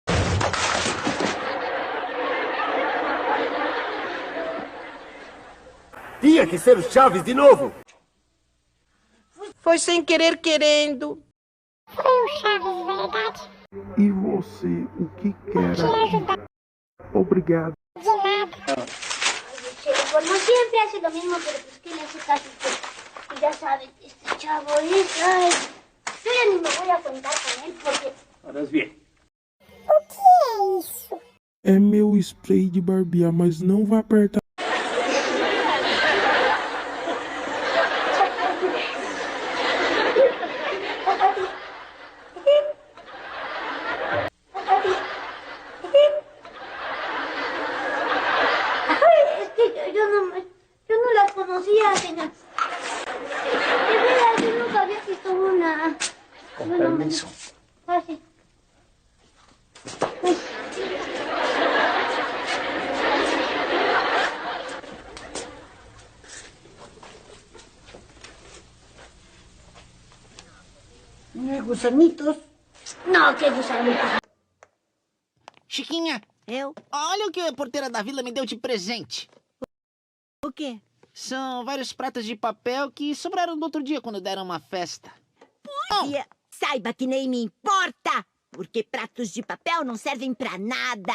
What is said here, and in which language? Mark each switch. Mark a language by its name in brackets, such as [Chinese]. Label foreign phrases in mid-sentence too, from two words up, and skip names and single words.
[Portuguese] Tinha que ser o Chaves de novo. Foi sem querer querendo. Foi o Chaves, verdade? E você, o que quer Te ajudar aqui? Obrigado. de nada. [Spanish] Como siempre hace lo mismo, pero pues que le hace caso que ya saben, este chavo es... Ay, yo ya ni me voy a contar con él porque... Harás bien. [Portuguese] O que é isso? É meu spray de barbear, mas não vai apertar. [Spanish] Ay, es que yo no las conocía, señor. De verdad, yo nunca había visto una. Con permiso. Ah, sí. Gusanitos. No, que gusanitos. [Portuguese] Chiquinha, Eu? olha o que a porteira da vila me deu de presente. O quê? São vários pratos de papel que sobraram do outro dia quando deram uma festa. E, saiba que nem me importa, porque pratos de papel não servem pra nada.